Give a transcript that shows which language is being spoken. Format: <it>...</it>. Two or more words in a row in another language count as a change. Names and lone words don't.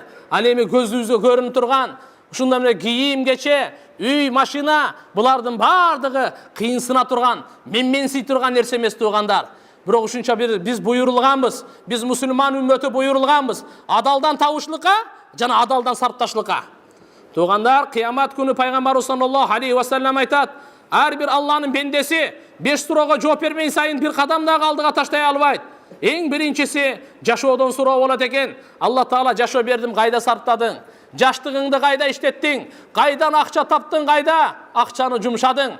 <ky>Ал эми көзүбүзгө көрүнүп турган, ушундай эле кийим кече, үй, машина, булардын баардыгы кыйынсына турган, менменсий турган нерсе эмес тугандар. Бирок ушунча биз буйрулганбыз, биз мусулман үммөтү буйрулганбыз, адалдан табышлыкка жана адалдан сарпташлыкка. Тугандар, кыямат күнү пайгамбарыбыз</ky> <ar>صلى الله عليه وسلم</ar> <ky>айтат, ар бир Алланын бендеси 5 суроого жооп бермей сайын бир кадам дагы алдыга таштай албайт. Эң биринчиси жашоодон суроо болот экен. Алла Таала жашоо бердим, кайда сарптадың? Жаштыгыңды кайда иштеттиң? Кайдан акча таптың, кайда акчаны жумшадың?</ky>